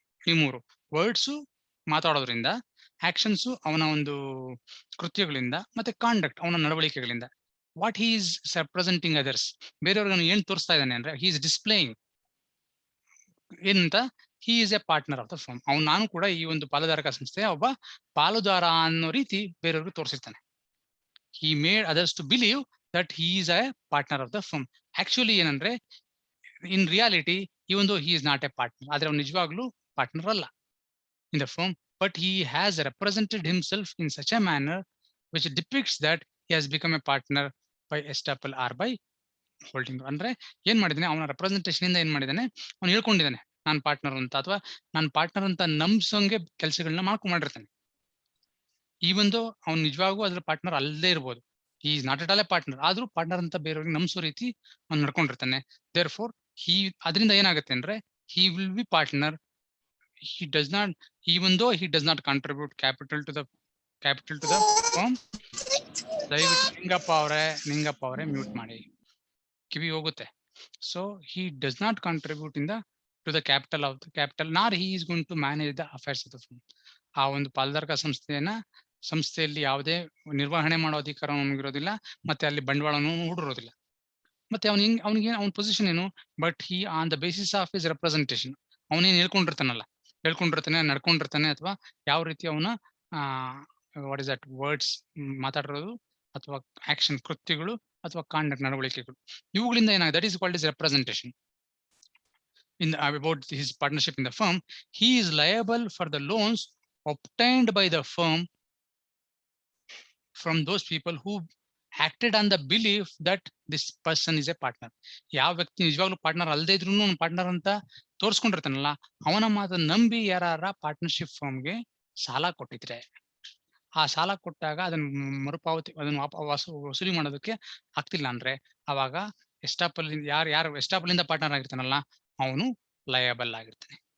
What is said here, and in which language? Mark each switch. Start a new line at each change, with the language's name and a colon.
Kannada: ಈ ಮೂರು ವರ್ಡ್ಸು ಮಾತಾಡೋದ್ರಿಂದ, ಆಕ್ಷನ್ಸು ಅವನ ಒಂದು ಕೃತ್ಯಗಳಿಂದ, ಮತ್ತೆ ಕಾಂಡಕ್ಟ್ ಅವನ ನಡವಳಿಕೆಗಳಿಂದ.
English: what he is representing others,
Kannada: ಬೇರೆಯವ್ರಿಗೆ ಏನ್ ತೋರಿಸ್ತಾ ಇದ್ದಾನೆ ಅಂದ್ರೆ
English: he is displaying
Kannada: ಏನಂತ,
English: He is a partner of the firm.
Kannada: ನಾನು ಕೂಡ ಈ ಒಂದು ಪಾಲುದಾರಕ ಸಂಸ್ಥೆಯ ಒಬ್ಬ ಪಾಲುದಾರ ಅನ್ನೋ ರೀತಿ ಬೇರೆಯವ್ರಿಗೆ ತೋರಿಸಿರ್ತಾನೆ.
English: he made others to believe that he is a partner of the firm. Actually
Kannada: ಏನಂದ್ರೆ
English: in reality even though he is not a partner,
Kannada: ಆದ್ರೆ ಅವನು ನಿಜವಾಗ್ಲೂ ಪಾರ್ಟ್ನರ್ ಅಲ್ಲ
English: in the firm, but he has represented himself in such a manner which depicts that he has become a partner by estoppel or by holding.
Kannada: ಅಂದ್ರೆ ಏನ್ ಮಾಡಿದಾನೆ, ಅವನ representation ಇಂದ ಏನ್ ಮಾಡಿದಾನೆ, ಅವ್ನು ಹೇಳ್ಕೊಂಡಿದ್ದಾನೆ ನಾನ್ ಪಾರ್ಟ್ನರ್ ಅಂತ, ಅಥವಾ ನಾನ್ ಪಾರ್ಟ್ನರ್ ಅಂತ ನಂಬಿಸೋಂಗೆ ಕೆಲಸಗಳನ್ನ ಮಾಡಿರ್ತಾನೆ.
English: even though
Kannada: ಅವ್ನು ನಿಜವಾಗೂ ಅದ್ರ ಪಾರ್ಟ್ನರ್ ಅಲ್ಲದೆ ಇರ್ಬೋದು,
English: he is not at all a partner,
Kannada: ಆದ್ರೂ ಪಾರ್ಟ್ನರ್ ಅಂತ ಬೇರೆಯವ್ರಿಗೆ ನಂಬಿಸೋ ರೀತಿ ಅವ್ನು ನಡ್ಕೊಂಡಿರ್ತಾನೆ.
English: therefore
Kannada: ಅದರಿಂದ ಏನಾಗುತ್ತೆ ಅಂದ್ರೆ
English: He will be partner. he does not, even though he does not contribute capital to the firm.
Kannada: ದಯವಿಟ್ಟು ನಿಂಗಪ್ಪ ಅವರೇ ಮ್ಯೂಟ್ ಮಾಡಿ, ಕಿವಿ ಹೋಗುತ್ತೆ.
English: So he does not contribute in the to the capital nor he is going to manage the affairs of the firm.
Kannada: ಆ ಒಂದು ಪಾಲುದಾರಕ ಸಂಸ್ಥೆಯಲ್ಲಿ ಯಾವುದೇ ನಿರ್ವಹಣೆ ಮಾಡೋ ಅಧಿಕಾರ ಅವನಿಗಿರೋದಿಲ್ಲ, ಮತ್ತೆ ಅಲ್ಲಿ ಬಂಡವಾಳನೂ ಹೂಡಿರೋದಿಲ್ಲ. ಮತ್ತೆ ಅವನ ಪೊಸಿಷನ್ ಏನು,
English: but he on the basis of his representation,
Kannada: ಅವನೇನು ಹೇಳ್ಕೊಂಡಿರ್ತಾನೆ, ನಡ್ಕೊಂಡಿರ್ತಾನೆ, ಅಥವಾ ಯಾವ ರೀತಿ ಅವನ
English: what is that words
Kannada: ಮಾತಾಡಿರೋದು, ಅಥವಾ ಆಕ್ಷನ್ ಕೃತ್ಯಗಳು, ಅಥವಾ ಕಾಂಡಕ್ಟ್ ನಡವಳಿಕೆಗಳು, ಇವುಗಳಿಂದ ಏನಾಗುತ್ತೆ,
English: That is called is representation. about his partnership in the firm. He is liable for the loans obtained by the firm from those people who acted on the belief that this person is a partner.
Kannada: ಯಾವ ವ್ಯಕ್ತಿ ನಿಜವಾಗ್ಲೂ partner ಅಲ್ಲದೆ ಇದ್ರು partner ಅಂತ ತೋರಿಸ್ಕೊಂಡಿರ್ತಾನಲ್ಲ, ಅವನ ಮಾತನ್ನ ನಂಬಿ ಯಾರ ಪಾರ್ಟ್ನರ್ಶಿಪ್ ಫರ್ಮ್ಗೆ ಸಾಲ ಕೊಟ್ಟಿದ್ರೆ, ಆ ಸಾಲ ಕೊಟ್ಟಾಗ ಅದನ್ನ ಮರುಪಾವತಿ, ಅದನ್ನ ವಸೂಲಿ ಮಾಡೋದಕ್ಕೆ ಆಗ್ತಿಲ್ಲ ಅಂದ್ರೆ, ಅವಾಗ ಎಸ್ಟಾಪಲ್ ಯಾರು ಎಸ್ಟಾಪಲ್ ಇಂದ ಪಾರ್ಟ್ನರ್ ಆಗಿರ್ತಾನಲ್ಲ ಅವನು ಲಯಬಲ್ ಆಗಿರ್ತಾನೆ.